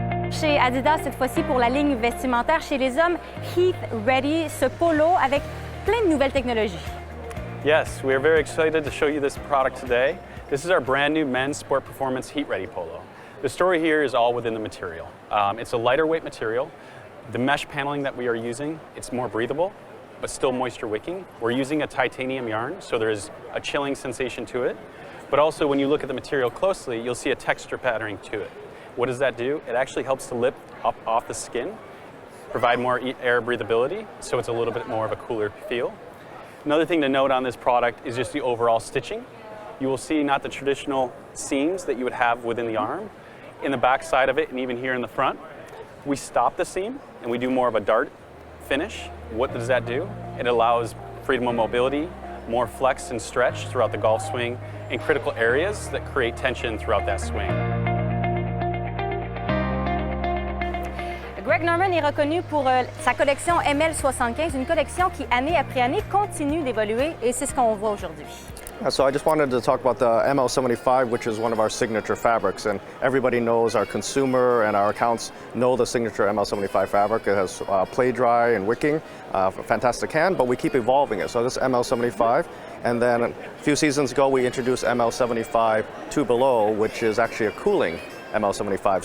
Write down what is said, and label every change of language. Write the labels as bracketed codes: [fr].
[fr] Chez Adidas, cette fois-ci pour la ligne vestimentaire chez les hommes, Heath Ready, ce polo avec plein de nouvelles technologies. [en] Yes, we are very excited to show you this product today. This is our brand new men's sport performance Heat Ready polo. The story here is all within the material. It's a lighter weight material. The mesh paneling that we are using, it's more breathable, but still moisture wicking. We're using a titanium yarn, so there is a chilling sensation to it. But also when you look at the material closely, you'll see a texture patterning to it. What does that do? It actually helps to lift up off the skin, provide more air breathability, so it's a little bit more of a cooler feel. Another thing to note on this product is just the overall stitching. You will see not the traditional seams that you would have within the arm. In the back side of it, and even here in the front, we stop the seam and we do more of a dart finish. What does that do? It allows freedom of mobility, more flex and stretch throughout the golf swing in critical areas that create tension throughout that swing. [fr] Greg Norman est reconnu pour sa collection ML75, une collection qui, année après année, continue d'évoluer et c'est ce qu'on voit aujourd'hui. [en] So I just wanted to talk about the ML75, which is one of our signature fabrics, and everybody knows, our consumer and our accounts know the signature ML75 fabric. It has play dry and wicking, fantastic hand, but we keep evolving it. So this ML75, and then a few seasons ago we introduced ML75 2 Below, which is actually a cooling ML75.